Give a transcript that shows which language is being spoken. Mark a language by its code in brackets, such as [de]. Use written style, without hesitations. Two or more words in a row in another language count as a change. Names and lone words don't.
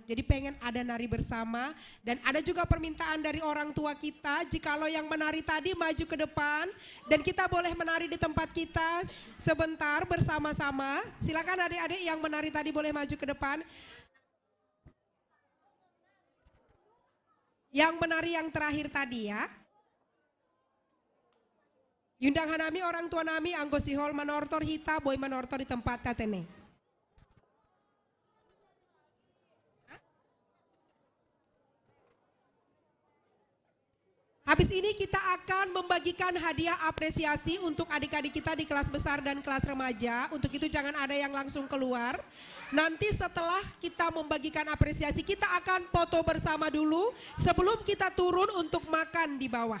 [id] Jadi pengen ada nari bersama dan ada juga permintaan dari orang tua kita, jikalau yang menari tadi maju ke depan dan kita boleh menari di tempat kita sebentar bersama-sama. Silakan adik-adik yang menari tadi boleh maju ke depan. Yang menari yang terakhir tadi ya. [bts] Yundang hanami orang tua nami anggosihol manortor hita boy manortor di tempat tatene. [id] Habis ini kita akan membagikan hadiah apresiasi untuk adik-adik kita di kelas besar dan kelas remaja. Untuk itu jangan ada yang langsung keluar. Nanti setelah kita membagikan apresiasi, kita akan foto bersama dulu sebelum kita turun untuk makan di bawah.